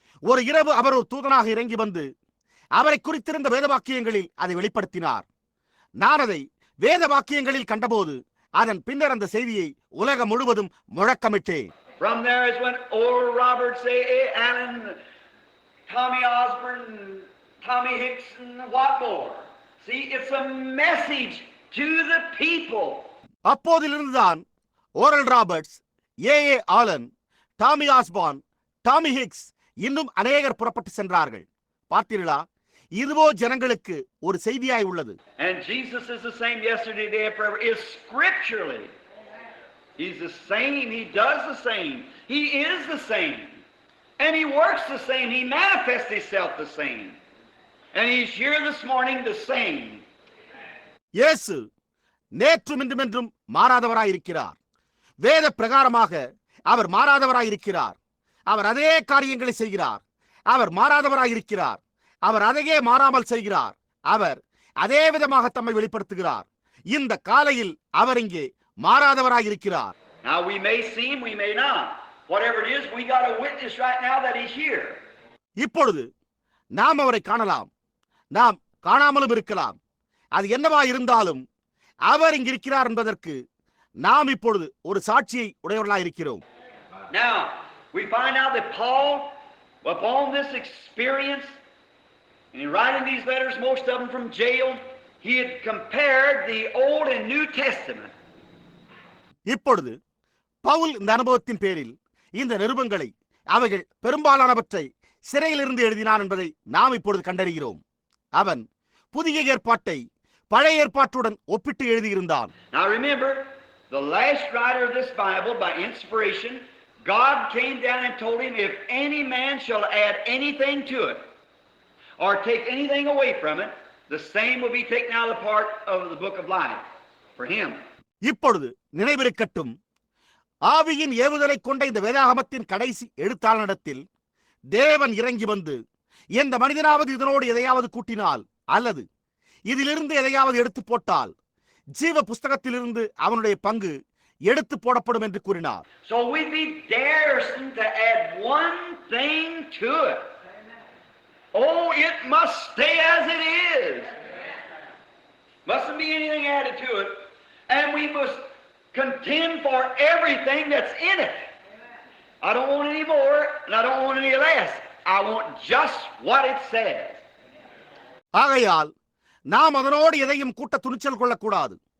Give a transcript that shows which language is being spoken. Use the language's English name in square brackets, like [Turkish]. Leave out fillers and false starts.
[Tamil] ஒரு இரவு அவர் ஒரு தூதனாக இறங்கி வந்து அவரை குறித்திருந்த வேத வாக்கியங்களில் அதை வெளிப்படுத்தினார். நான் அதை வேத வாக்கியங்களில் கண்டபோது அதன் பின்னர் அந்த செய்தியை உலகம் முழுவதும் முழக்கமிட்டேன். [English] From there is when Oral Roberts, A. Allen, Tommy Osborne, Tommy Hicks, and what more? See, it's a message to the people. [Tamil] அப்போதிலிருந்துதான் oral Roberts, A Alan, Tommy ஆஸ்பான், Tommy Hicks இன்னும் அநேகர் புறப்பட்டு சென்றார்கள். பார்த்தீர்களா? இதுவோ ஜனங்களுக்கு ஒரு செய்தியாய் உள்ளது. [English] And Jesus is the same yesterday, today, and forever. Is scripturally. He's the same. He does the same. He is the same. And he works the same. He manifests himself the same. And he's here this morning the same. [Tamil] இயேசு நேற்றும் இன்றும் என்றும் மாறாதவராய் இருக்கிறார். வேத பிரகாரமாக அவர் மாறாதவராய் இருக்கிறார். அவர் அதே காரியங்களை செய்கிறார். அவர் மாறாதவராய் இருக்கிறார். அவர் அதையே மாறாமல் செய்கிறார். அவர் அதே விதமாக தம்மை வெளிப்படுத்துகிறார். இந்த காலையில் அவர் இங்கே மாறாதவராய் இருக்கிறார். [English] Now we may see him, we may not. Whatever it is, we got a witness right now that he's here. [Tamil] இப்பொழுது நாம் அவரை காணலாம், நாம் காணாமலும் இருக்கலாம். அது என்னவா இருந்தாலும் அவர் இங்கு இருக்கிறார் என்பதற்கு நாம் இப்பொழுது ஒரு சாட்சியை உடையவர்களாய் இருக்கிறோம். [English] Now we find out that Paul, upon this experience, and in writing these letters, most of them from jail, he had compared the Old and New Testament. [Tamil] இப்பொழுது பவுல் இந்த அனுபவத்தின் பேரில் இந்த நிருபங்களை, அவைகள் பெரும்பாலானவற்றை சிறையிலிருந்து எழுதினான் என்பதை நாம் இப்பொழுது கண்டறிகிறோம். அவன் புதிய ஏற்பாட்டை பழைய ஏற்பாட்டுடன் ஒப்பிட்டு எழுதியிருந்தான். [English] Now remember, the last writer of this Bible, by inspiration, God came down and told him, if any man shall add anything to it, or take anything away from it, the same will be taken out of the part of the book of life for him. [Tamil] இப்பொழுது நினைவிருக்கட்டும், ஆவியின் ஏவுதலை கொண்ட இந்த வேதாகமத்தின் கடைசி எழுத்தாளனிடத்தில் தேவன் இறங்கி வந்து, எந்த மனிதனாவது இதனோடு எதையாவது கூட்டினால் அல்லது இதிலிருந்து எதையாவது எடுத்து போட்டால் ஜீவ புஸ்தகத்திலிருந்து அவனுடைய பங்கு எடுத்து போடப்படும் என்று கூறினார். [English] So we be daresome to add one thing to it. Oh, it must stay as it is. Mustn't be anything added to it. And we must contend for everything that's in it. I don't want any more, and I don't want any less. I want just what it says. [Tamil] ஆகையால் நாம் அதனோடு எதையும் கூட்ட துணிச்சல் கொள்ளக்கூடாது.